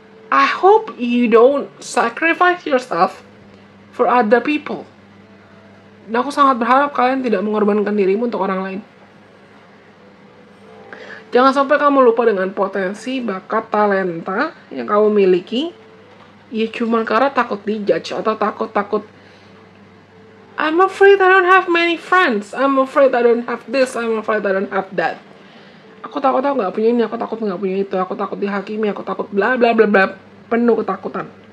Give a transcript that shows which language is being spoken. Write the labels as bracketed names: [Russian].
[English] I hope you don't sacrifice yourself for other people. [Indonesian] Dan aku sangat berharap kalian tidak mengorbankan dirimu untuk orang lain. Jangan sampai kamu lupa dengan potensi, bakat, talenta yang kamu miliki, ya cuma karena takut dijudge atau takut [English] I'm afraid I don't have many friends, I'm afraid I don't have this, I'm afraid I don't have that. [Indonesian] Aku takut aku nggak punya ini, aku takut nggak punya itu, aku takut dihakimi, aku takut bla bla bla bla, penuh ketakutan.